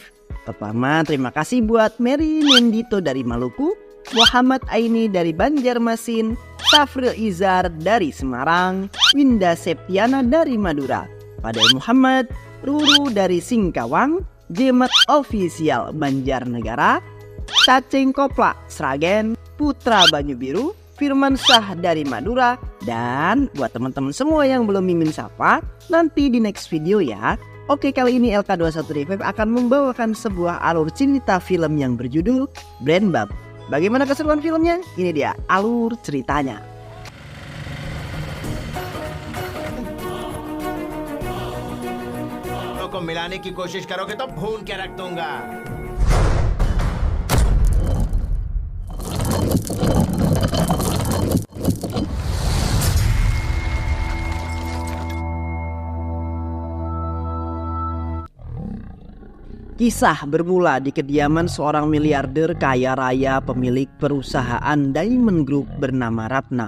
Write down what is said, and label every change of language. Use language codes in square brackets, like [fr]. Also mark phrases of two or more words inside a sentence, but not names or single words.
[id] Pertama, terima kasih buat Mary Nindito dari Maluku, Muhammad Aini dari Banjarmasin, Safril Izar dari Semarang, Winda Septiana dari Madura, Padai Muhammad, Ruru dari Singkawang, Jemat Official Banjarnegara, Cacing Kopla Sragen, Putra Banyu Biru, Firman Syah dari Madura, dan buat teman-teman semua yang belum mimin sapa, nanti di [en] next video [id] ya. Oke, kali ini LK21 Revive akan membawakan sebuah alur cerita film yang berjudul Brand Bab. Bagaimana keseruan filmnya? Ini dia alur ceritanya. [hi] को मिलाने की कोशिश करोगे तो भून के रख दूंगा. [id] Kisah bermula di kediaman seorang miliarder kaya raya pemilik perusahaan Diamond Group bernama Ratna.